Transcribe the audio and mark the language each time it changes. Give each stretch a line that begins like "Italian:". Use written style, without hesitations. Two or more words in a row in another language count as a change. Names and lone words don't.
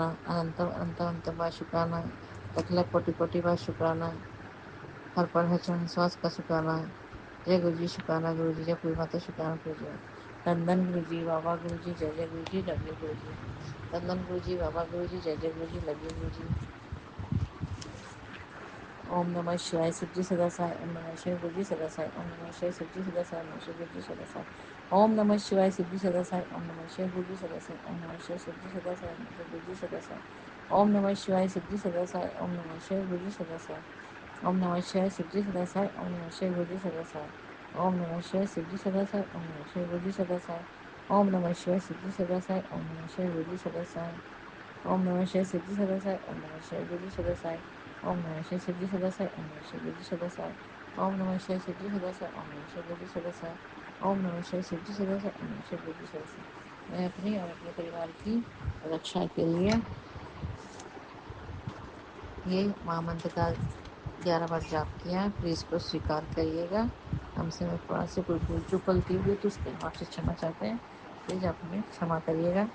Hindi: अंतम अंतम अंतम बार शुकराना. लख लाख कोटि कोटि बार शुकराना. हर पल हर छिन स्वास का शुकराना. जय गुरु जी शुकराना गुरु जी. जय गुरु माता शुकराना गुरु जी. नंदन गुरु जी, बाबा गुरु जी, जय जय गुरु जी, लगे गुरु जी. नंदन गुरु जी, बाबा गुरु जी, जय जय गुरु जी, लगे गुरु जी. ओम नमः शिवाय. शिव जी सदा सहाय. ओम नमः शिवाय. गुरु जी सदा सहाय. ओम नमः शिवाय. शिव जी सदा सहाय. ओम नमः शिवाय. गुरु जी सदा सहाय. ओम नमः शिवाय. शिव जी सदा सहाय. ओम नमः शिवाय. गुरु जी सदा सहाय. ओम नमः शिवाय. शिव जी सदा सहाय. गुरु जी सदा सहाय. ओम नमः शिवाय. शिव जी सदा सहाय. ओम नमः शिवाय. गुरु जी सदा सहाय. ओम नमः शिवाय. शिव जी सदा सहाय. ओम नमः शिवाय. गुरु जी सदा सहाय. ओम नमः शिवाय. शिव जी सदा सहाय. ओम नमः शिवाय. गुरु जी सदा सहाय. ओम नमः शिवाय. शिव जी सदा सहाय. ओम नमः शिवाय. गुरु जी सदा सहाय. ओम नमः शिवाय. शिव जी सदा सहाय. ओम नमः शिवाय. गुरु जी सदा सहाय. ओम नमः शिवाय. शिव जी सदा सहाय. ओम नमः शिवाय. गुरु जी सदा सहाय. ओम नमः शिवाय. शिव जी सदा सहाय. ओम नमः शिवाय. गुरु जी सदा सहाय. ओम नमः शिवाय. शिव जी सदा सहाय. ओम नमः शिवाय. गुरु जी सदा सहाय. मैं अपनी और अपने परिवार की रक्षा के लिए यह महा मंत्र का 11 बार जप किया है. प्लीज़ को स्वीकार करिए गा. हम से थोड़ा से कोई भूल चूक ग़लती हुई तो इस के लिए हम आप से क्षमा चाहते हैं. प्लीज़ आप हमें क्षमा करिए गा.